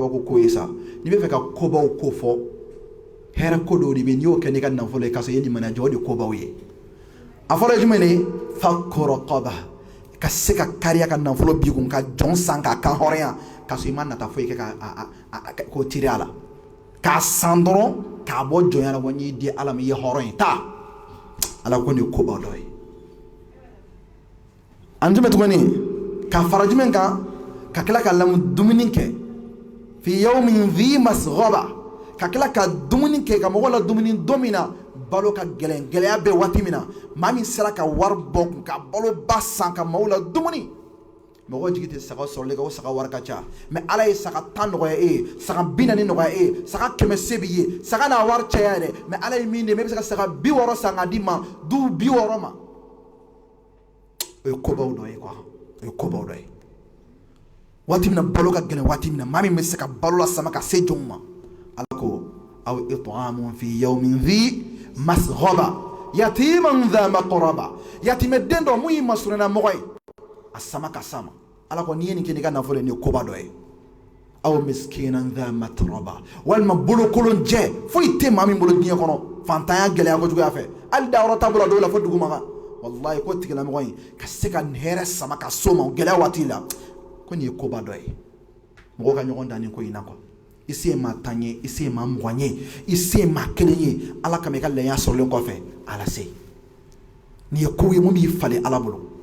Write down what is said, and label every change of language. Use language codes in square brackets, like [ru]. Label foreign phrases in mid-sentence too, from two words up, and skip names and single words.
[bm] kabako ko ye sa n'i bɛ fɛ ka kobaw ko fɔ hɛrɛ ko dɔw de bɛ n'i y'o kɛ n'i ka nafolo ye k'a sɔrɔ i ye limaniya jɔ o de kobaw ye a fɔra ye jumɛn de [ar] فك رقبة [bm] ka se ka kariya ka nafolo b'i kun ka jɔn san k'a kan hɔrɔnya k'a sɔrɔ i ma nata foyi kɛ k'o tiri a la k'a san dɔrɔn k'a bɔ jɔnya la wa n y'i di ala ma i ye hɔrɔn ye taa ala ko nin ye kobaw dɔ ye an jumɛn tuguni ka fara jumɛn kan ka tila ka lamu dumuni kɛ [ar] في يوم ذي مسغبة [bm] ka tila ka dumuni kɛ ka mɔgɔw la dumuni don min na balo ka gɛlɛn gɛlɛya bɛ waati min na maa min sera ka wari bɔ kun ka balo ba san ka maaw la dumuni mɔgɔw jigi tɛ saga sɔrɔli kan o saga wari ka ca mɛ ala ye saga 10 nɔgɔya e ye saga 40 nɔgɔya e ye saga 100 se b'i ye saga n'a wari caya dɛ mɛ ala ye min de mɛ i bɛ se ka saga 60 san k'a di ma du 60 ma o ye kobaw dɔ ye quoi o ye kobaw dɔ ye waati min na balo ka gɛlɛn waati min na maa min bɛ se ka balo la sama ka se jɔnw ma ala ko [ar] أو إطعام في يوم ذي مسغبة يتيما ذا مقربة [bm] yatimɛ den dɔ mun y'i masuruna mɔgɔ ye a sama ka sama ala ko n'i ye nin kɛ n'i ka nafolo ye nin ye koba dɔ ye [ar] أو مسكينا ذا متربة [bm] walima bolokolon jɛ foyi tɛ maa min bolo diɲɛ kɔnɔ fantanya gɛlɛya kojuguya fɛ hali dayɔrɔ t'a bolo dɔw la fo dugu ma kan wallahi ko tigilamɔgɔ in ka se ka hɛrɛ sama ka so ma gɛlɛya waati la ko nin ye koba dɔ ye mɔgɔw ka ɲɔgɔn dan nin ko in na quoi i se ye maa 10 ye i se ye maa 20 ye i se ye maa 1 ye ala kama i ka laya sɔrɔlen kɔfɛ ala se nin ye ko ye mun b'i falen ala bolo